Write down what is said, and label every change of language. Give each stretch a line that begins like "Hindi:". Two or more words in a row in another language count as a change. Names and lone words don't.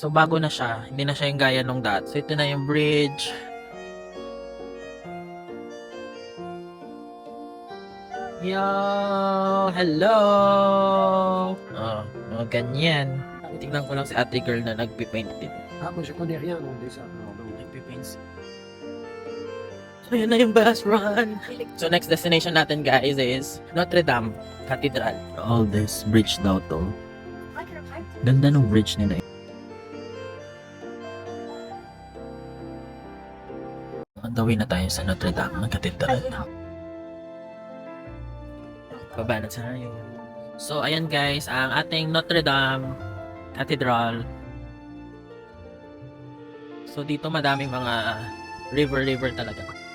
Filipino: So, bago na siya. Hindi na siya yung gaya nung dati. So, ito na yung bridge. Yo! Hello! Ganyan. Tingnan ko lang si ate girl na nagpipaint din.
French: moi je connais rien dans des arts.
Filipino: Nagpipaint. So, yun na yung
English: bus run.
Filipino: So,
English: next destination
Filipino: natin, guys, is Notre Dame Cathedral.
English: All this bridge
Filipino: daw to. Ganda ng bridge nila.
English: On the way
Filipino: na tayo sa Notre Dame Cathedral. Baba na tayo. So, ayan guys, ang ating Notre Dame Cathedral. So, dito madaming mga river talaga.